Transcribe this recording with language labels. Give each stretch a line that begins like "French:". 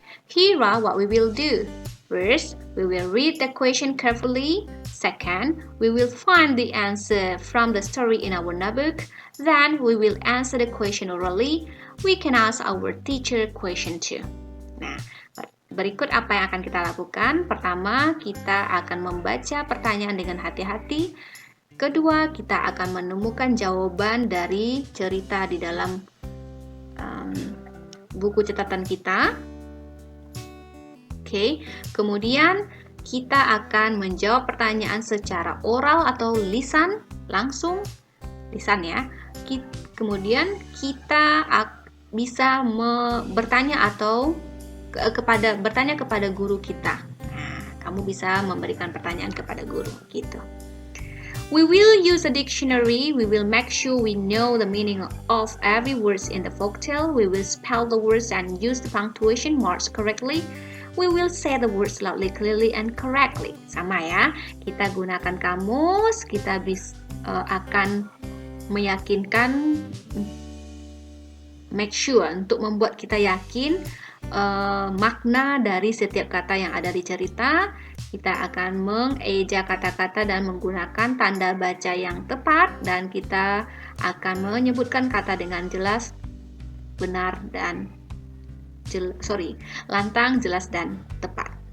English: Here are what we will do. First, we will read the question carefully. Second, we will find the answer from the story in our notebook. Then, we will answer the question orally. We can ask our teacher question too. Nah,
Indonesian: berikut apa yang akan kita lakukan. Pertama, kita akan membaca pertanyaan dengan hati-hati. Kedua, kita akan menemukan jawaban dari cerita di dalam buku catatan kita. Oke, kemudian kita akan menjawab pertanyaan secara oral atau lisan, langsung lisan ya. Kemudian kita bisa bertanya atau bertanya kepada guru kita. Nah, kamu bisa memberikan pertanyaan kepada guru gitu.
English: We will use a dictionary. We will make sure we know the meaning of every words in the folktale. We will spell the words and use the punctuation marks correctly. We will say the words loudly, clearly, and correctly.
Indonesian: Sama ya, kita gunakan kamus. Kita akan meyakinkan,
English: make sure
Indonesian: untuk membuat kita yakin makna dari setiap kata yang ada di cerita. Kita akan mengeja kata-kata dan menggunakan tanda baca yang tepat, dan kita akan menyebutkan kata dengan jelas, benar dan lantang, jelas dan tepat.